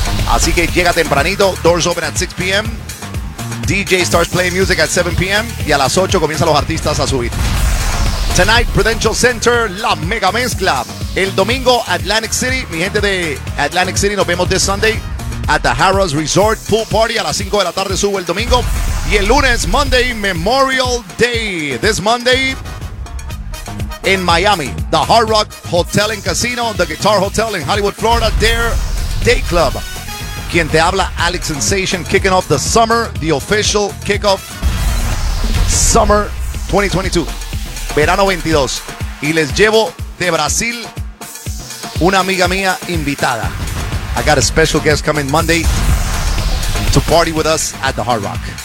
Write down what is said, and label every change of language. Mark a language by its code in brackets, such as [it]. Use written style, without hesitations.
[es] Así que llega tempranito, [en] doors open at 6 p.m. DJ starts playing music at 7 p.m. [es] Y a las 8 comienzan los artistas a subir. [en] Tonight, Prudential Center, La Mega Mezcla. [es] El domingo, [en] Atlantic City. [es] Mi gente de Atlantic City, nos vemos [en] this Sunday at the Harrah's Resort Pool Party. [es] A las 5 de la tarde subo el domingo. Y el lunes, Monday, Memorial Day. [en] This Monday, in Miami, the Hard Rock Hotel and Casino, the Guitar Hotel in Hollywood, Florida, their day club. [es] Quien te habla, [en] Alex Sensation, kicking off the summer, the official kickoff, summer 2022, [es] verano 22. Y les llevo de Brasil una amiga mía invitada. [en] I got a special guest coming Monday to party with us at the Hard Rock.